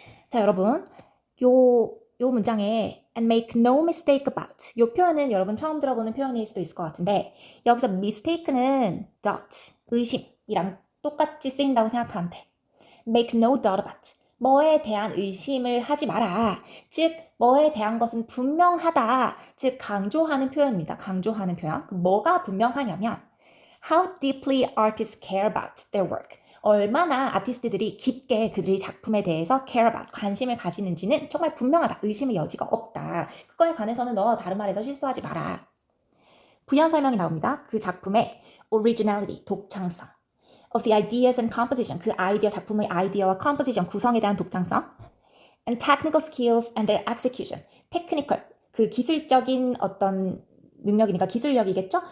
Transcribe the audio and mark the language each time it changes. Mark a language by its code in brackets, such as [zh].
[ko] 자, 여러분 요 문장에 [en] and make no mistake about [ko] 요 표현은 여러분 처음 들어보는 표현일 수도 있을 것 같은데 여기서 mistake는 doubt, 의심이랑 똑같이 쓰인다고 생각하면 돼. [en] make no doubt about [ko] 뭐에 대한 의심을 하지 마라. 즉 뭐에 대한 것은 분명하다. 즉 강조하는 표현입니다. 강조하는 표현. 뭐가 분명하냐면 [en] how deeply artists care about their work. [ko] 얼마나 아티스트들이 깊게 그들의 작품에 대해서 [en] care about, [ko] 관심을 가지는지는 정말 분명하다. 의심의 여지가 없다. 그거에 관해서는 너 다른 말에서 실수하지 마라. 부연 설명이 나옵니다. 그 작품의 originality, 독창성, [en] of the ideas and composition, [ko] 그 아이디어, 작품의 아이디어와 composition, 구성에 대한 독창성, [en] and technical skills and their execution, [ko] technical, 그 기술적인 어떤 능력이니까 기술력이겠죠?